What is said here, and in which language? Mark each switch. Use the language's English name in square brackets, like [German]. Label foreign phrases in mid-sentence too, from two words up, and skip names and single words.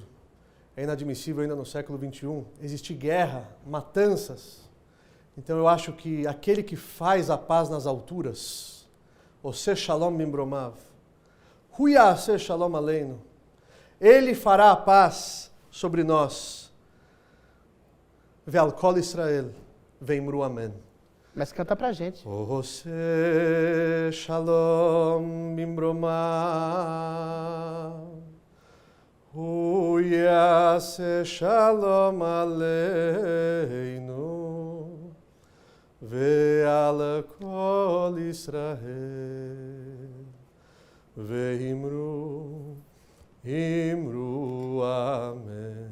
[Portuguese] É inadmissível ainda no século XXI existir guerra, matanças. Então eu acho que aquele que faz a paz nas alturas, [Hebrew] עושה שלום במרומיו, הוא יעשה שלום עלינו, [Portuguese] ele fará a paz sobre nós. [Hebrew] ועל כל ישראל, ואמרו אמן. [Portuguese] Mas canta pra gente. [Hebrew] עושה שלום במרומיו, הוא יעשה שלום עלינו, ועל כל ישראל, ואמרו אמן.